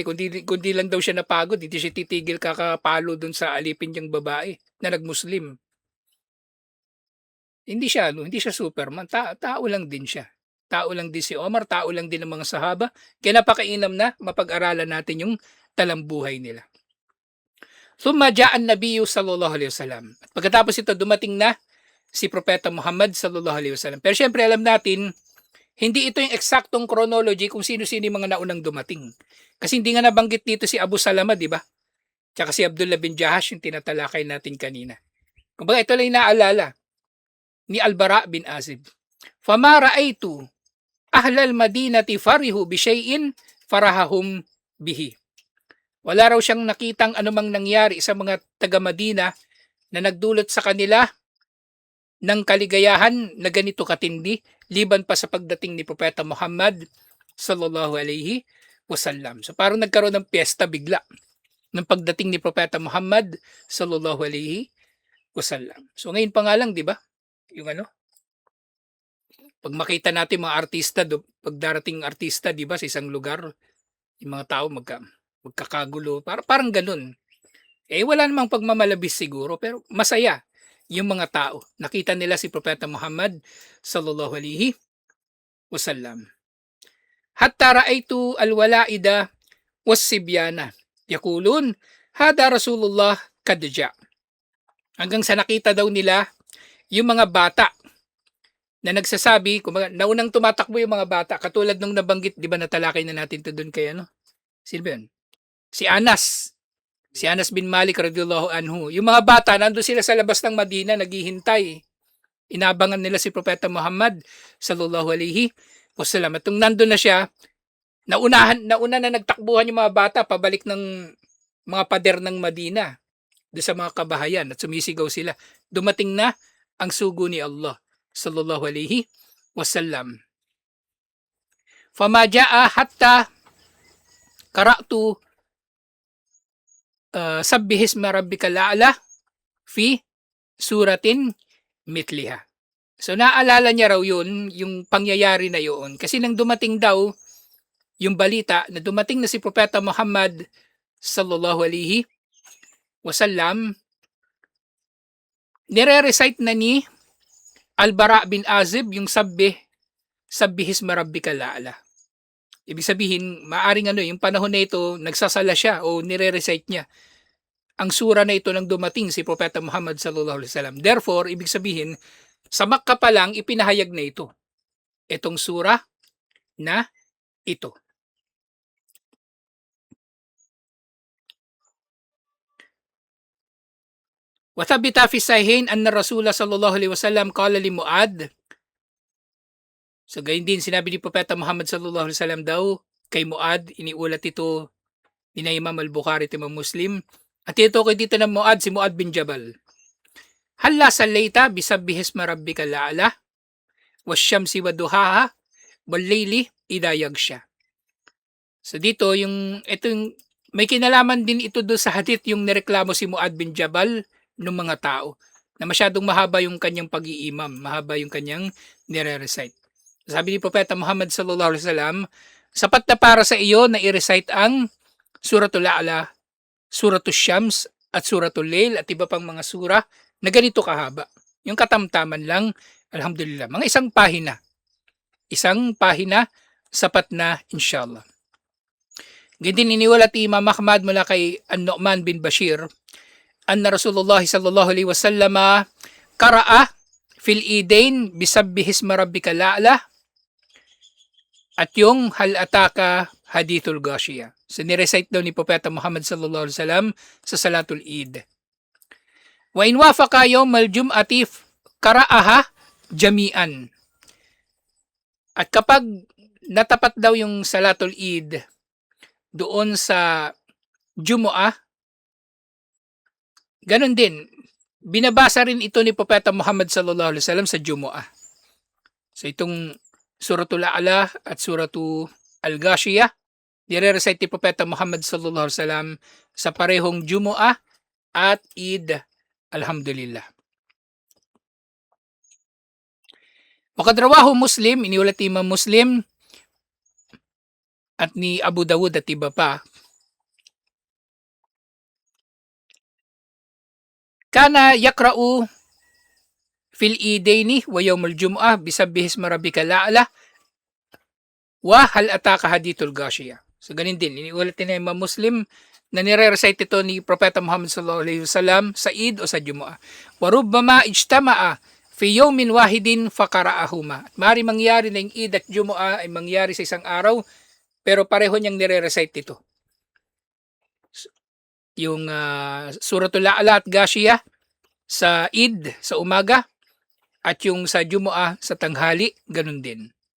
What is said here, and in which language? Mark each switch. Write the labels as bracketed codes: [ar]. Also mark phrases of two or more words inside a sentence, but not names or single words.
[tl] Kundi lang daw siya napagod, hindi siya titigil kakapalo dun sa alipin niyang babae na nagmuslim. Hindi siya Superman, tao lang din siya. Tao lang din si Omar, tao lang din ang mga sahaba. Kaya napakainam na mapag-aralan natin yung talambuhay nila. [ar] ثم جاء النبي صلى الله عليه وسلم. [tl] At pagkatapos ito dumating na si Propeta Muhammad [ar] صلى الله عليه وسلم. [tl] Pero syempre alam natin, hindi ito yung eksaktong chronology kung sino-sino yung mga naunang dumating. Kasi hindi nga nabanggit dito si Abu Salama, di ba? Tsaka si Abdullah bin Jahash yung tinatalakay natin kanina. Kumbaga ito lang inaalala ni Al-Bara bin Azib. [ar] فما رأيت أهل المدينة فرحوا بشيء فرحهم به. [tl] Wala raw siyang nakitang anumang nangyari sa mga taga-Madina na nagdulot sa kanila ng kaligayahan na ganito katindi liban pa sa pagdating ni Propeta Muhammad [ar] صلى الله عليه وسلم. [tl] So parang nagkaroon ng piyesta bigla ng pagdating ni Propeta Muhammad [ar] صلى الله عليه وسلم. [tl] So ngayon pa nga lang, 'di ba? Yung pag makita natin mga artista, pag darating artista, 'di ba, sa isang lugar, yung mga tao magkakagulo, parang ganun. Eh wala namang pagmamalabis siguro, pero masaya yung mga tao. Nakita nila si Propeta Muhammad [ar] صلى الله عليه وسلم. حتى رأيت الولائد والصبيان يقولون هذا رسول الله قد جاء. [tl] Hanggang sa nakita daw nila yung mga bata na nagsasabi, naunang tumatakbo yung mga bata, katulad nung nabanggit, di ba natalakay na natin to doon kay sino ba yun? Si Anas. Si Anas bin Malik [ar] رضي الله عنه. [tl] Yung mga bata, nandun sila sa labas ng Madina, naghihintay. Inabangan nila si Propeta Muhammad [ar] صلى الله عليه وسلم. [tl] At nung nandun na siya, nauna na nagtakbuhan yung mga bata pabalik ng mga pader ng Madina doon sa mga kabahayan at sumisigaw sila. Dumating na ang sugo ni Allah [ar] صلى الله عليه وسلم. فما جاء حتى قرأت سبح اسم ربك الأعلى في سورة مثلها. [tl] So naalala niya raw yun, yung pangyayari na yun. Kasi nang dumating daw yung balita na dumating na si Propeta Muhammad [ar] صلى الله عليه وسلم, [tl] nire-recite na ni Al-Bara bin Azib yung [ar] سبح اسم ربك الأعلى. [tl] Ibig sabihin, maaring yung panahon na ito, nagsasala siya o nire-recite niya ang sura na ito nang dumating si Propeta Muhammad [ar] صلى الله عليه وسلم. [tl] Therefore, ibig sabihin, sa Makkah pa lang ipinahayag na ito. Itong sura na ito. [ar] وثبت في الصحيحين أن رسول الله صلى الله عليه وسلم قال لمعاذ. [tl] So gayon din sinabi ni Propeta Muhammad [ar] صلى الله عليه وسلم [tl] daw kay Muad, iniulat ito ni Imam Al-Bukhari at Imam Muslim. At ito ko dito ng Muad, si Muad bin Jabal. [ar] هلا صليت بسبح اسم ربك الأعلى والشمس وضحاها والليل إذا يغشى. [tl] So dito may kinalaman din ito do sa hadith yung nireklamo si Muad bin Jabal ng mga tao. na masyadong mahaba yung kanyang pag-iimam, mahaba yung kanyang nire-recite. Sabi ni Propeta Muhammad [ar] صلى الله عليه وسلم, [tl] sapat na para sa iyo na i-recite ang Suratul A'la, Suratul Syams at Suratul Lail at iba pang mga sura na ganito kahaba. Yung katamtaman lang, alhamdulillah, mga isang pahina. Isang pahina, sapat na inshallah. Ganyan din iniwalat ni Imam Ahmad mula kay An-Nu'man bin Bashir, [ar] أن رسول الله صلى الله عليه وسلم قرأ في العيدين بسبح اسم ربك الأعلى [tl] at yung [ar] هل أتاك حديث الغاشية. [tl] So nirecite daw ni Propeta Muhammad [ar] صلى الله عليه وسلم [tl] sa Salatul Eid. [ar] وإن وافق يوم الجمعة قرأها جميعا. [tl] At kapag natapat daw yung Salatul Eid doon sa Jumu'ah, ganun din, binabasa rin ito ni Propeta Muhammad [ar] صلى الله عليه وسلم [tl] sa Jumu'ah. So itong Suratul A'la at Suratul Al-Ghashiyah, nire-recite ni Propeta Muhammad [ar] صلى الله عليه وسلم [tl] sa parehong Jumu'ah at Eid, alhamdulillah. [ar] وقد رواه مسلم, [tl] iniulat ni Imam Muslim at ni Abu Dawud at iba pa, [ar] كان يقرأ في العيدين ويوم الجمعة بسبح اسم ربك الأعلى وهل أتاك حديث الغاشية. [tl] So ganin din, iniulat din ng Imam Muslim na nire-recite ito ni Propeta Muhammad [ar] صلى الله عليه وسلم [tl] sa Eid o sa Jumu'ah. [ar] وربما اجتمع في يوم واحد فقرأهما. [tl] At maaari mangyari na yung Eid at Jumu'ah ay mangyari sa isang araw, pero pareho niyang nire-recite ito. Yung Suratul A'la at Ghashiyah sa Eid sa umaga at yung sa Jumu'ah sa tanghali, ganun din.